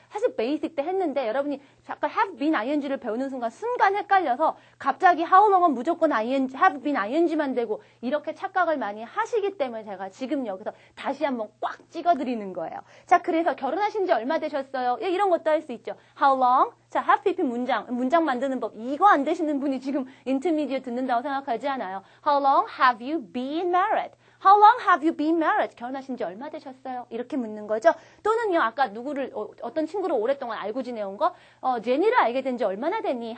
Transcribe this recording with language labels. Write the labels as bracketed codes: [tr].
[ko] 사실 베이직 때 했는데 여러분이 아까 [en] have been ing [ko] 를 배우는 순간 헷갈려서 갑자기 how long은 무조건 ing, have been ing만 되고 이렇게 착각을 많이 하시기 때문에 제가 지금 여기서 다시 한번 꽉 찍어드리는 거예요. 자, 그래서 결혼하신 지 얼마 되셨어요? 예, 이런 것도 할 수 있죠. [en] How long? [ko] 자, have pp 문장 만드는 법. 이거 안 되시는 분이 지금 인터미디어 듣는다고 생각하지 않아요. [en] How long have you been married? How long have you been married? [ko] 결혼하신 지 얼마 되셨어요? 이렇게 묻는 거죠. 또는요, 아까 누구를, 어떤 친구를 오랫동안 알고 지내온 거, 제니를 알게 된 지 얼마나 됐니?